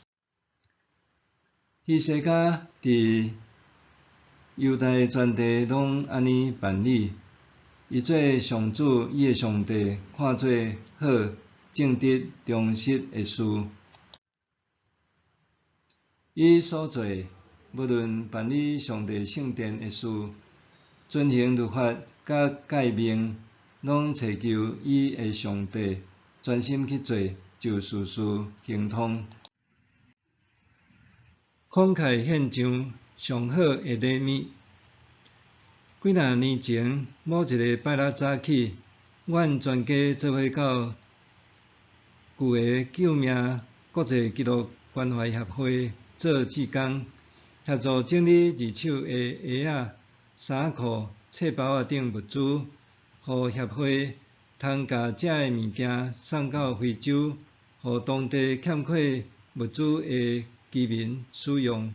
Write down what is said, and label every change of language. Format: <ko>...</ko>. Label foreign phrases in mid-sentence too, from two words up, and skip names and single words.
<nan>希西家伫犹太全地拢安尼办理，伊做上主伊的上帝看做好、正直、忠实的事。伊所做，无论办理上帝圣殿的事，遵行律法甲诫命，拢祈求伊的上帝，专心去做，就事事亨通。慷慨献上上好的礼物。几若年前，某一个拜六早起，阮全家做伙到旧的救命国际基督关怀协会做志工，协助整理二手的鞋仔、衫裤、册包仔等物资，互协会通甲遮的物件送到非洲，互当地欠缺物资的居民使用。</nan>